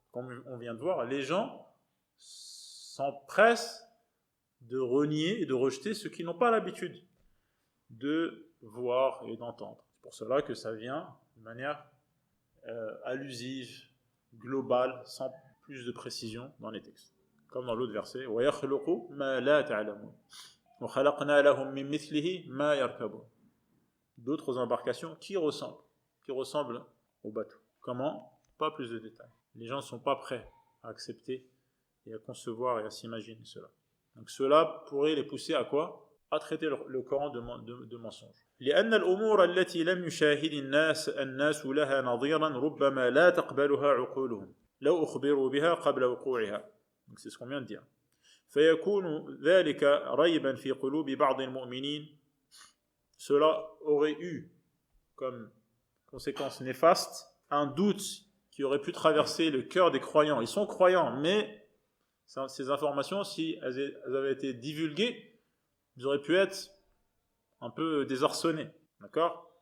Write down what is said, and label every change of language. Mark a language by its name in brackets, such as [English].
[French] Comme on vient de voir, les gens s'empressent de renier et de rejeter ceux qui n'ont pas l'habitude de voir et d'entendre. C'est pour cela que ça vient de manière allusive, globale, sans plus de précision dans les textes. Comme dans l'autre verset, [Arabic] وَيَخْلُقُ مَا لَا تَعْلَمُونَ وَخَلَقْنَا لَهُم مِّن مِّثْلِهِ مَا يَرْكَبُونَ. [French] D'autres embarcations qui ressemblent au bateau. Comment? Pas plus de détails. Les gens ne sont pas prêts à accepter et à concevoir et à s'imaginer cela. Donc cela pourrait les pousser à quoi? À traiter le Coran de mensonge. [Arabic] لأن الأمور التي لم يشاهد الناس لها نظيرا ربما لا تقبلها عقولهم لو أخبروا بها قبل وقوعها. [French] Donc c'est ce qu'on vient de dire. [Arabic] فيكون ذلك ريبا في قلوب بعض المؤمنين. [French] Cela aurait eu comme conséquence néfaste un doute qui aurait pu traverser le cœur des croyants. Ils sont croyants, mais ces informations, si elles avaient été divulguées, ils auraient pu être un peu désarçonnés. D'accord?